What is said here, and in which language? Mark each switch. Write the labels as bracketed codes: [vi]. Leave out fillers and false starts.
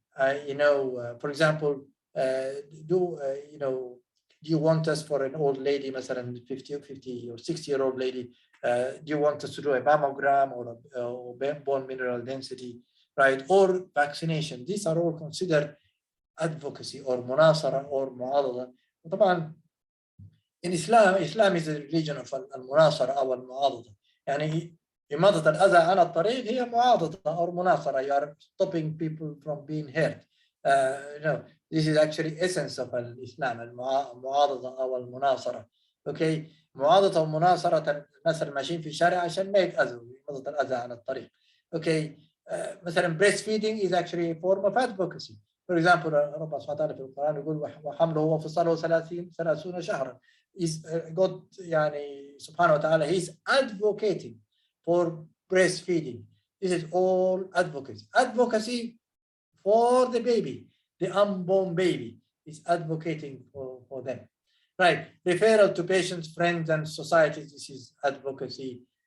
[en] for example, do you want us for an old lady, مثلا 50 or 60-year-old lady, do you want us to do a mammogram or bone mineral density, right? Or vaccination. These are all considered advocacy or مناصرة or معاضدة. وطبعا in Islam is a religion of المناصرة أو المعاضدة. [ar] يعني إماطة الأذى عن الطريق هي معاضدة or مناصرة. [en] You are stopping people from being hurt. This is actually essence of الإسلام, المعاضدة أو المناصرة. [ar] Okay, معاضدة ومناصرة الناس الماشيين في الشارع عشان ما يتأذوا، إماطة الأذى عن الطريق. [en] Okay, مثلا breastfeeding is actually a form of advocacy. [ar] For example, ربنا سبحانه وتعالى في القرآن يقول وحمله وفصاله 30 شهرا. [en] Is God يعني سبحانه وتعالى, he's advocating for breastfeeding. This is all advocacy. Advocacy for the baby, the unborn baby, is advocating for them. Right. Referral to patients, friends, and societies. This is advocacy.